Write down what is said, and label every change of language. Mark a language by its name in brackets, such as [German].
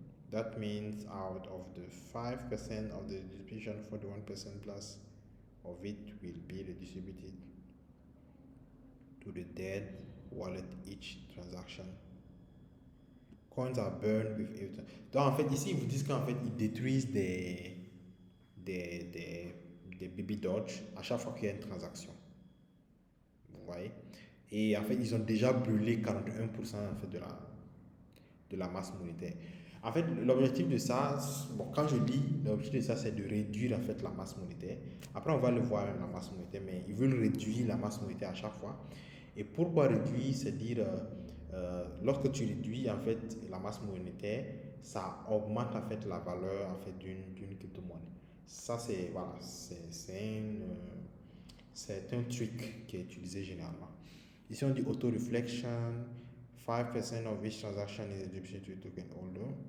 [English] That means out of the 5% of the distribution, 41% plus of it will be redistributed to the dead wallet each transaction. Coins are burned with everything. [French] Donc en fait ici ils vous disent qu'en fait ils détruisent des baby Doge à chaque fois qu'il y a une transaction. Vous voyez? Et en fait ils ont déjà brûlé 41% en fait de la masse monétaire. En fait, l'objectif de ça, bon, quand je lis, l'objectif de ça, c'est de réduire en fait la masse monétaire. Après, on va le voir, la masse monétaire, mais ils veulent réduire la masse monétaire à chaque fois. Et pourquoi réduire? C'est dire, lorsque tu réduis en fait la masse monétaire, ça augmente en fait la valeur en fait d'une crypto-monnaie. Ça, c'est voilà, c'est un truc qui est utilisé généralement. Ici, on dit auto-reflection. [English] 5% of each transaction is attributed to the token holder.